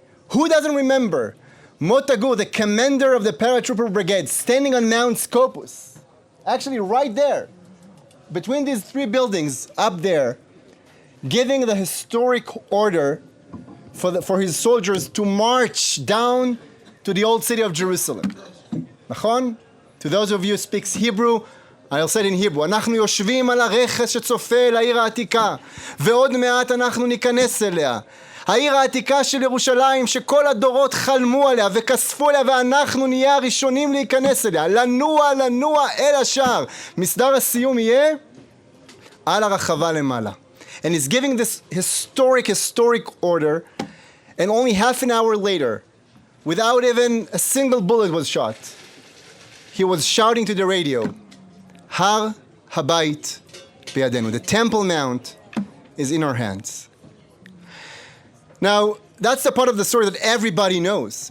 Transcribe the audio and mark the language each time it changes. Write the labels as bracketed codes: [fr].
[en] Who doesn't remember Motagu, the commander of the paratrooper brigade, standing on Mount Scopus, actually right there, between these three buildings up there, giving the historic order for his soldiers to march down to the old city of Jerusalem. Nachon? To those of you who speak Hebrew, I'll say it in Hebrew. [he] אנחנו יושבים על הרכס שצופה אל העיר העתיקה, ועוד מעט אנחנו ניכנס אליה. העיר העתיקה של ירושלים שכל הדורות חלמו עליה וכספו עליה, ואנחנו נהיה הראשונים להיכנס אליה. לנוע אל השער. מסדר הסיום יהיה על הרחבה למעלה. [en] And he's giving this historic order, and only half an hour later, without even a single bullet was shot, he was shouting to the radio, [he] Har Habayit Biyadenu. [en] The Temple Mount is in our hands. Now, that's the part of the story that everybody knows.